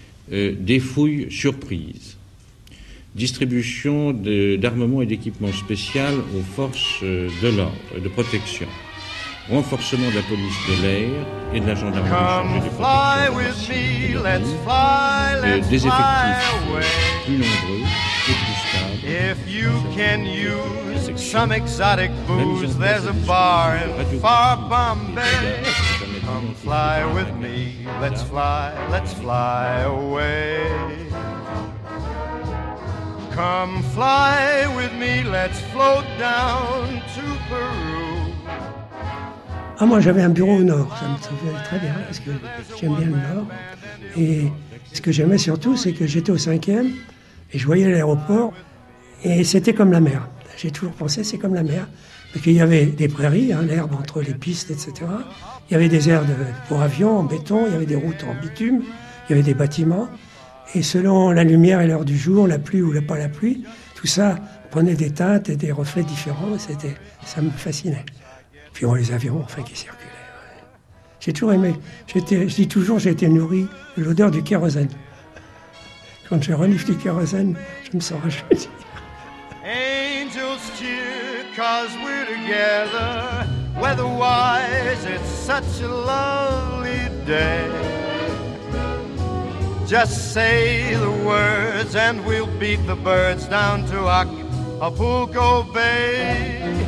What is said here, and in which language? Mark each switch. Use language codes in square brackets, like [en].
[fr] Des fouilles surprises. Distribution d'armements et d'équipements spéciaux aux forces de l'ordre et de protection. Renforcement de la police de l'air et de la gendarmerie chargée de protection. Des effectifs plus nombreux et plus stables. [en] If you can use some exotic booze, there's a bar in far Bombay. Come fly with me, let's fly away. Come fly with me, let's float down to Peru. [fr] Ah, moi j'avais un bureau au nord, ça me trouvait très bien, parce que j'aime bien le nord. Et ce que j'aimais surtout, c'est que j'étais au 5e, et je voyais l'aéroport, et c'était comme la mer. J'ai toujours pensé, c'est comme la mer. Parce qu'il y avait des prairies, hein, l'herbe entre les pistes, etc. Il y avait des aires pour avions en béton, il y avait des routes en bitume, il y avait des bâtiments. Et selon la lumière et l'heure du jour, la pluie ou pas la pluie, tout ça prenait des teintes et des reflets différents. Ça me fascinait. Puis on les avions, enfin, qui circulaient. Ouais. J'ai toujours aimé. J'ai été nourri de l'odeur du kérosène. Quand j'ai reniflé le kérosène, je me sens rajeuni. [en] Angels cheer, cause we're together. Weather-wise, it's such a lovely day. Just say the words and we'll beat the birds down to Acapulco Bay.